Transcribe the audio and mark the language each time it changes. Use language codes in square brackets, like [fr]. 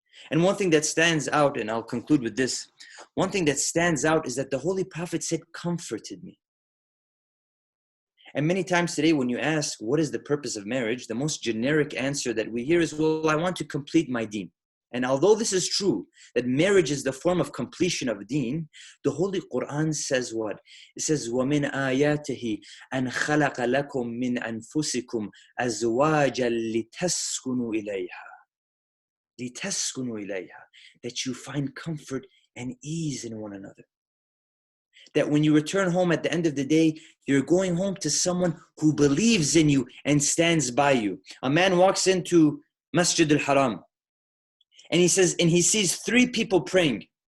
[en] And one thing that stands out, and I'll conclude with this, one thing that stands out is that the Holy Prophet said, comforted me. And many times today when you ask, what is the purpose of marriage? The most generic answer that we hear is, well, I want to complete my deen. And although this is true, that marriage is the form of completion of deen, the Holy Quran says what? It says, [ar] وَمِنْ آيَاتِهِ أَنْ خَلَقَ لَكُم مِّنْ أَنفُسِكُمْ أَزْوَاجًا لِتَسْكُنُوا إِلَيْهَا. لِتَسْكُنُوا إِلَيْهَا. [en] That you find comfort and ease in one another. That when you return home at the end of the day, you're going home to someone who believes in you and stands by you. A man walks into Masjid al-Haram, and he says, and he sees 3 people praying.